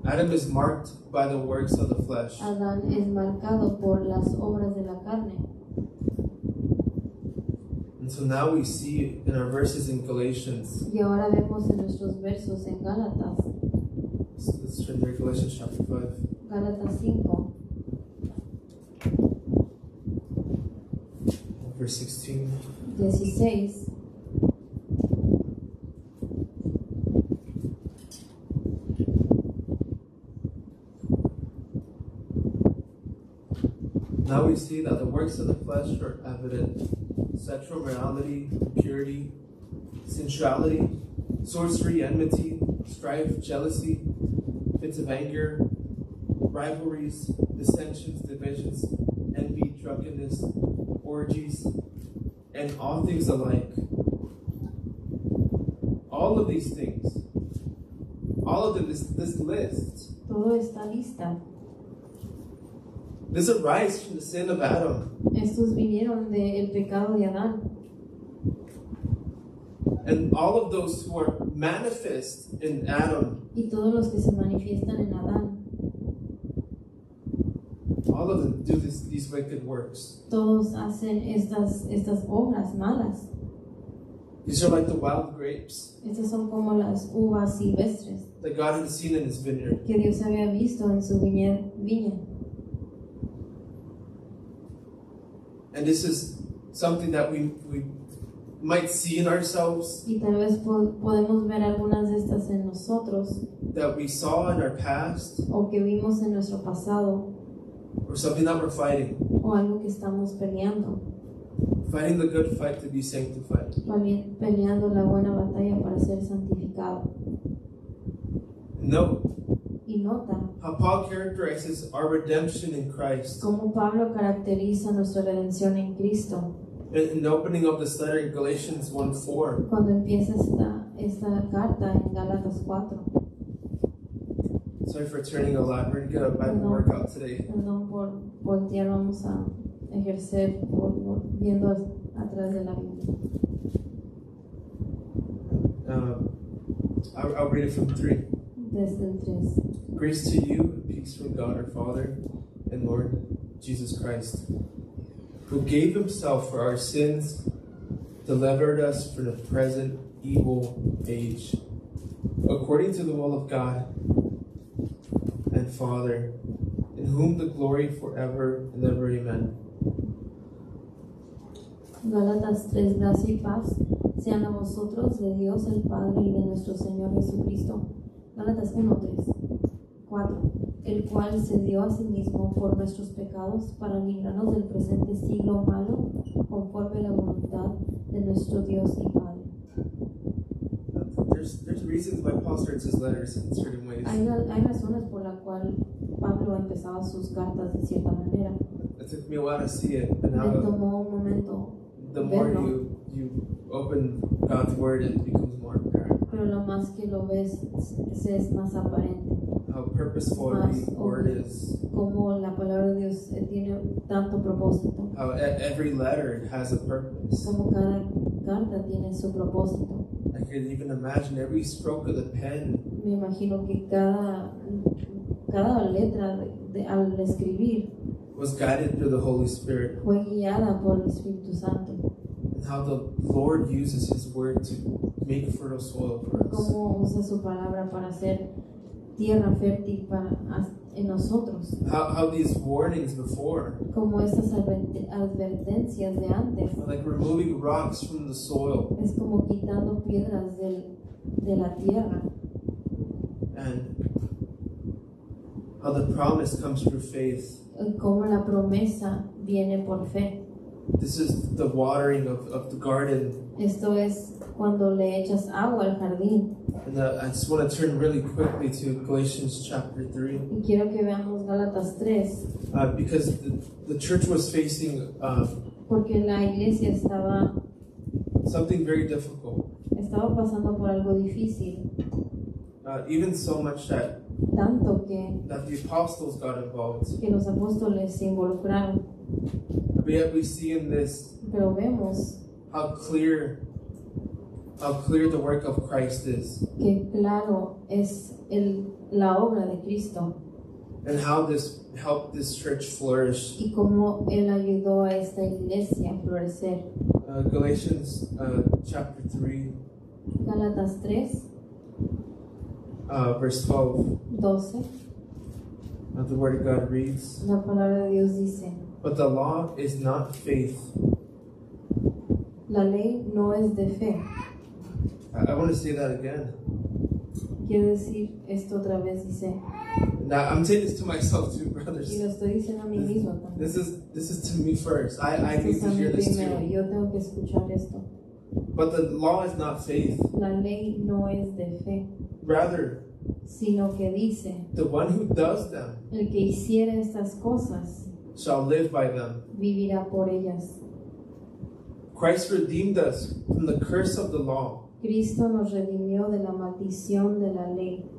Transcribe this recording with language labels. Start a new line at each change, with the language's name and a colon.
English: Adam is marked by the works of the flesh.
Spanish: Adán es marcado por las obras de la carne.
English: And so now we see in our verses in Galatians,
Spanish: Y ahora vemos en nuestros versos en Gálatas,
English: let's turn to Galatians chapter 5.
Spanish: Gálatas 5,
English: Verse 16.
Spanish: 16.
English: Now we see that the works of the flesh are evident: sexual morality, impurity, sensuality, sorcery, enmity, strife, jealousy, fits of anger, rivalries, dissensions, divisions, envy, drunkenness, orgies, and all things alike. All of these things, all of them, this list
Spanish: Todo está lista.
English: This arise from the sin of Adam.
Spanish: Estos vinieron del pecado de Adán.
English: And all of those who are manifest in Adam,
Spanish: Y todos los que se manifiestan en Adán,
English: all of them do these wicked works.
Spanish: todos hacen estas obras malas.
English: These are like the wild grapes
Spanish: Estas son como las uvas silvestres
English: that God had seen in his vineyard.
Spanish: que Dios había visto en su viña.
English: And this is something that we might see in ourselves,
Spanish: Y tal vez podemos ver algunas de estas en nosotros,
English: that we saw in our past,
Spanish: o que vimos en nuestro pasado,
English: or something that we're fighting.
Spanish: o algo que estamos peleando.
English: Fighting the good fight to be sanctified.
Spanish: Peleando la buena batalla para ser santificado.
English: Note
Spanish: Y nota
English: how Paul characterizes our redemption in Christ.
Spanish: cómo Pablo caracteriza nuestra redención en Cristo.
English: In the opening of this letter in Galatians 1:4,
Spanish: Cuando empieza esta carta en Gálatas 4.
English: sorry for turning a lot. We're going to get a Bible workout today.
Spanish: Perdón por voltear, vamos a ejercer viendo atrás de la Biblia.
English: I'll read it from 3.
Spanish: Desde el 3.
English: Grace to you and peace from God our Father and Lord Jesus Christ, who gave himself for our sins, delivered us from the present evil age, according to the will of God and Father, in whom the glory forever and ever. Amen.
Spanish: Gálatas 3, gracia y paz sean a vosotros de Dios el Padre y de nuestro Señor Jesucristo. Gálatas 1:3. 4. El cual se dio a sí mismo por nuestros pecados para librarnos del presente siglo malo, conforme a la voluntad de nuestro Dios y Padre.
English: There's reasons why Paul starts his letters in certain ways.
Spanish: Hay razones por la cual Pablo empezaba sus cartas de cierta manera.
English: It took me a while to see it, and
Spanish: Me
English: now
Spanish: tomó un momento
English: the more
Spanish: verlo,
English: you open God's word, it becomes more apparent
Spanish: pero lo más que lo ves se es más aparente.
English: how purposeful
Spanish: Más
English: every word is.
Spanish: Como la palabra de Dios tiene tanto propósito,
English: How every letter has a purpose.
Spanish: como cada carta tiene su propósito.
English: I can even imagine every stroke of the pen
Spanish: Me imagino que cada letra al escribir
English: was guided through the Holy Spirit,
Spanish: fue guiada por el Espíritu Santo.
English: and how the Lord uses His word to make fertile soil for us.
Spanish: Cómo usa su palabra para hacer tierra fértil en nosotros.
English: How these warnings before,
Spanish: Como estas advertencias de antes.
English: like removing rocks from the soil,
Spanish: Es como quitando piedras de la tierra.
English: and how the promise comes through faith.
Spanish: Como la promesa viene por fe.
English: This is the watering of the garden.
Spanish: Esto es cuando le echas agua al jardín.
English: And I just want to turn really quickly to Galatians chapter 3.
Spanish: Y quiero que veamos Gálatas 3,
English: Because the church was facing
Spanish: porque la iglesia estaba
English: something very difficult.
Spanish: pasando por algo difícil,
English: Even so much that
Spanish: tanto que
English: the apostles got involved.
Spanish: los apóstoles se involucraron.
English: But yet we see in this
Spanish: Pero vemos
English: how clear the work of Christ is,
Spanish: que claro es la obra de Cristo
English: and how this helped this church flourish.
Spanish: y cómo Él ayudó a esta iglesia a florecer.
English: Galatians chapter 3,
Spanish: Gálatas 3,
English: verse 12.
Spanish: 12,
English: The Word of God reads,
Spanish: la palabra de Dios dice:
English: "But the law is not faith."
Spanish: La ley no es de fe.
English: I want to say that again.
Spanish: Quiero decir esto otra vez, dice,
English: Now I'm saying this to myself too, brothers.
Spanish: y lo estoy diciendo a mí mismo también.
English: This is to me first. I
Spanish: Esto
English: need
Spanish: es
English: to
Spanish: a mí
English: hear this
Spanish: primero,
English: too.
Spanish: yo tengo que escuchar esto.
English: But the law is not faith.
Spanish: La ley no es de fe,
English: Rather,
Spanish: sino que dice:
English: the one who does them
Spanish: el que hiciera estas cosas
English: shall live by them.
Spanish: vivirá por ellas.
English: Christ redeemed us from the curse of the law,
Spanish: Cristo nos redimió de la maldición de la ley,